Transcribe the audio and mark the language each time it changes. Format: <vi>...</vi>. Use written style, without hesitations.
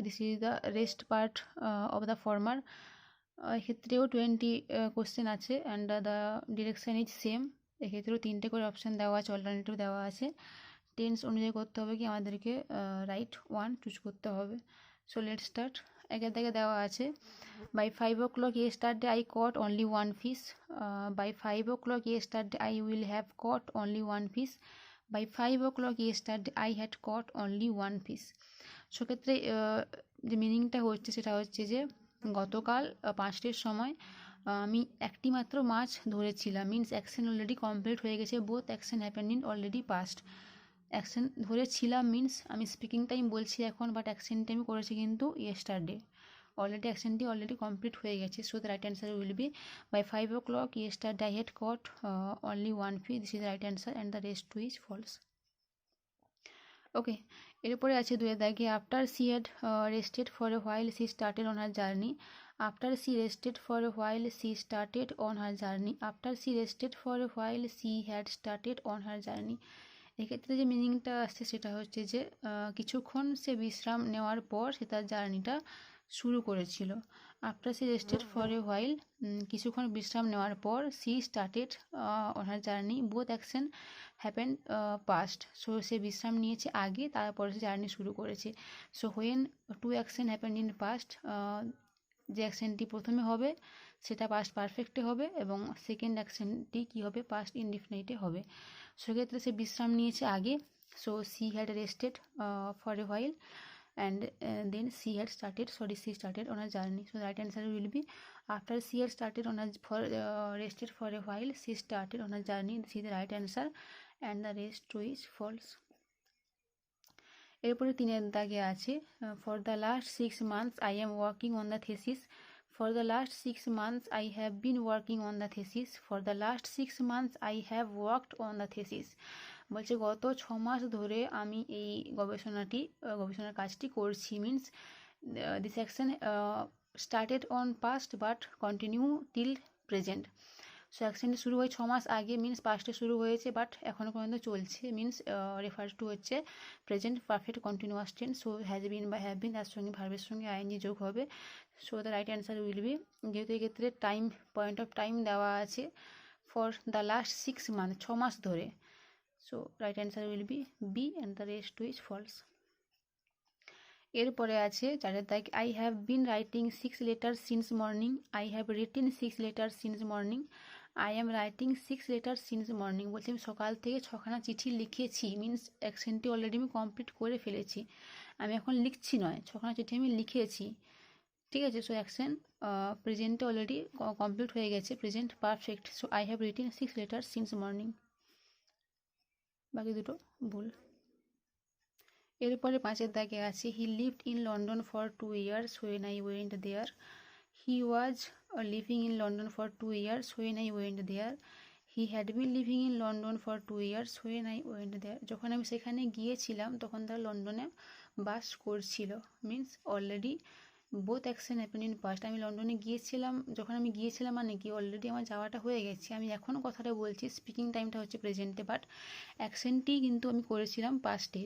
<en>This is the rest part of the former.</en> <bn>এক্ষেত্রেও 20 question আছে</bn> <en>And the direction is same.</en> <bn>এক্ষেত্রেও 3টে করে অপশান দেওয়া আছে, অল্টারনেটিভ দেওয়া আছে। টেন্স অনুযায়ী করতে হবে কি আমাদেরকে</bn> <en>right one choose</en> <bn>করতে হবে।</bn> <en>So let start.</en> <bn>একের দিকে দেওয়া আছে</bn> <en>By 5 o'clock yesterday I caught only one fish. By 5 o'clock yesterday I will have caught only one fish. By 5 o'clock yesterday I had caught only one fish.</en> <bn>সেক্ষেত্রে যে মিনিংটা হচ্ছে সেটা হচ্ছে যে গতকাল 5টের সময় আমি একটি মাত্র মাছ ধরেছিলাম।</bn> <en>means action already complete</en> <bn>হয়ে গেছে,</bn> <en>Both action happened in already past.</en> <bn>Action ধরেছিলাম মিন্স আমি স্পিকিং টাইম বলছি এখন, বাট অ্যাকশনটা আমি করেছি কিন্তু ইয়েস্টারডে। অলরেডি অ্যাকশনটি অলরেডি কমপ্লিট হয়ে গেছে।</bn> <en>So the right answer will be by 5 o'clock yesterday I had caught only one fish. This is the right answer and the rest two is false.</en> <bn>ওকে, এরপরে আছে দুয়ের দাগে</bn> <en>After she had rested for a while she started on her journey. After she rested for a while she started on her journey. After she rested for a while she had started on her journey.</en> <bn>এক্ষেত্রে যে মিনিংটা আসছে সেটা হচ্ছে যে কিছুক্ষণ সে বিশ্রাম নেওয়ার পর সে তার জার্নিটা শুরু করেছিল।</bn> <en>after she rested for a while,</en> <bn>কিছুক্ষণ বিশ্রাম নেওয়ার পর</bn> <en>She started on her journey, both action happen past.</en> <bn>So সে বিশ্রাম নিয়েছে আগে, তারপরে সে জার্নি শুরু করেছে।</bn> <en>so when two action happen in past,</en> <bn>যে অ্যাকশনটি প্রথমে হবে সেটা পাস্ট পারফেক্টে হবে এবং সেকেন্ড অ্যাকশনটি কী হবে, পাস্ট ইনডিফিনিটে হবে। সেক্ষেত্রে সে বিশ্রাম নিয়েছে আগে।</bn> <en>So she had rested for a while and then she started on her journey. So the right answer will be after she had started on her rested for a while she started on her journey. This is the right answer and the rest two is false.</en> <bn>এরপরে তিনের দাগে আছে</bn> <en>for the last 6 months I am working on the thesis. For the last 6 months I have been working on the thesis. For the last 6 months I have worked on the thesis.</en> <bn>বলছে গত 6 মাস ধরে আমি এই গবেষণার কাজটি করছি।</bn> <en>Means this action started on past but continue till present.</en> <bn>So অ্যাকশনটি শুরু হয় 6 মাস আগে, মিন্স পাস্টে শুরু হয়েছে বাট এখনও পর্যন্ত চলছে।</bn> <en>Means refer to হচ্ছে present perfect continuous tense.</en> <bn>So has been বা হ্যাভ বিন তার সঙ্গে ভার্বের সঙ্গে আইএনজি যোগ হবে।</bn> <en>so the right answer will be,</en> <bn>যেহেতু এক্ষেত্রে টাইম পয়েন্ট অফ টাইম দেওয়া আছে</bn> <en>for the last 6 month,</en> <bn>6 মাস ধরে।</bn> <en>So right answer will be B and the rest two is false.</en> <bn>এরপরে আছে চারের দাগ</bn> <en>I have been writing 6 letters since morning. I have written 6 letters since morning. I am writing 6 letters since morning.</en> <bn>বলছি আমি সকাল থেকে 6খানা চিঠি লিখেছি। মিন্স অ্যাকশনটি অলরেডি আমি কমপ্লিট করে ফেলেছি, আমি এখন লিখছি নয়, 6খানা চিঠি আমি লিখেছি। ঠিক আছে। সো অ্যাকশন প্রেজেন্টে অলরেডি কমপ্লিট হয়ে গেছে, present perfect.</bn> <en>So I have written 6 letters since morning.</en> <bn>বাকি দুটো ভুল। এরপরে পাঁচের দাগে আছে</bn> <en>He lived in London for 2 years when I went there. He was living in London for 2 years when I went there. He had been living in London for 2 years when I went there.</en> <bn>যখন আমি সেখানে গিয়েছিলাম তখন তারা লন্ডনে বাস করছিল।</bn> <en>Means already both action happen in past.</en> <bn>আমি লন্ডনে গিয়েছিলাম, যখন আমি গিয়েছিলাম মানে কি অলরেডি আমার যাওয়াটা হয়ে গেছে, আমি এখনও কথাটা বলছি, স্পিকিং টাইমটা হচ্ছে প্রেজেন্টে বাট অ্যাকশনটি কিন্তু আমি করেছিলাম পাস্টে।</bn>